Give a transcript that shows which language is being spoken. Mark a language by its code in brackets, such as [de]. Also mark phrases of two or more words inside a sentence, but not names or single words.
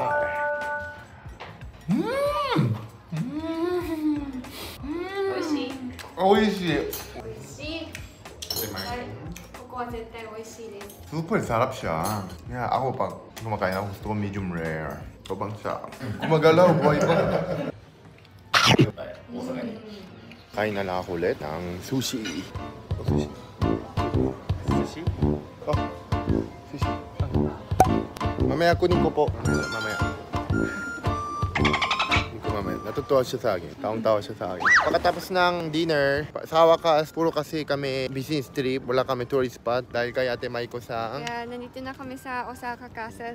[ja] Oishi. [tl] Super sarap siya. Kaya ako pag kumakain ako gusto ko [en] medium rare. [tl] Sobrang sarap. Gumagalaw, boy pa. Kain na lang ako ulit ng sushi. Sushi. Sushi? Oh, sushi. Mamaya kunin ko po. Mamaya. Natutuwa siya sa akin. Taong-tawa siya sa akin. Pagkatapos ng dinner, sa wakas, puro kasi kami [en] business trip. [tl] Wala kami [en] tourist spot [tl] dahil kay Ate Maiko sa... Kaya nandito na kami sa Osaka Castle.